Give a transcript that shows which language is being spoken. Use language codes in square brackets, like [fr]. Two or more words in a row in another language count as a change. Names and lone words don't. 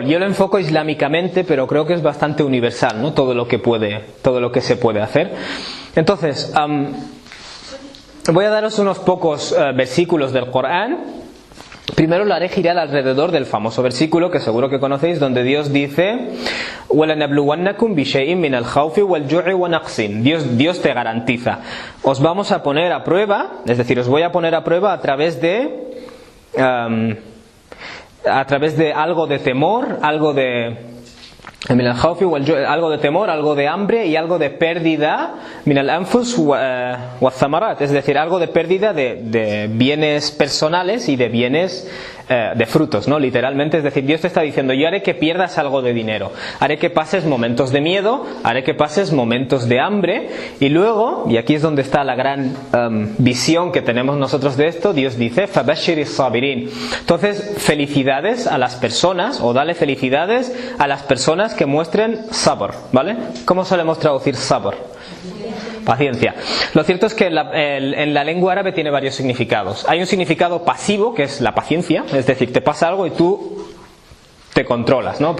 [es] Yo lo enfoco islámicamente, pero creo que es bastante universal, ¿no? Todo lo que se puede hacer. Entonces, voy a daros unos pocos versículos del Corán. Primero lo haré girar alrededor del famoso versículo que seguro que conocéis, donde Dios dice: [ar] وَلَنَبْلُوَنَّكُمْ بِشَيْءٍ مِنَ الْخَوْفِ وَالْجُوعِ وَنَقْصٍ. [es] Dios te garantiza. Os vamos a poner a prueba, es decir, os voy a poner a prueba a través de algo de temor, algo de temor, algo de hambre y algo de pérdida, [ar] من الأنفس والثمرات, [es] es decir, algo de pérdida de bienes personales y de bienes de frutos, ¿no? Literalmente, es decir, Dios te está diciendo: yo haré que pierdas algo de dinero, haré que pases momentos de miedo, haré que pases momentos de hambre, y luego, y aquí es donde está la gran visión que tenemos nosotros de esto, Dios dice: [ar] فَبَشِّرِ الصَّابِرِينَ. [es] Entonces, felicidades a las personas, o dale felicidades a las personas que muestren sabr, ¿vale? ¿Cómo solemos traducir sabr? Paciencia. Lo cierto es que en la lengua árabe tiene varios significados. Hay un significado pasivo, que es la paciencia, es decir, te pasa algo y tú te controlas, ¿no?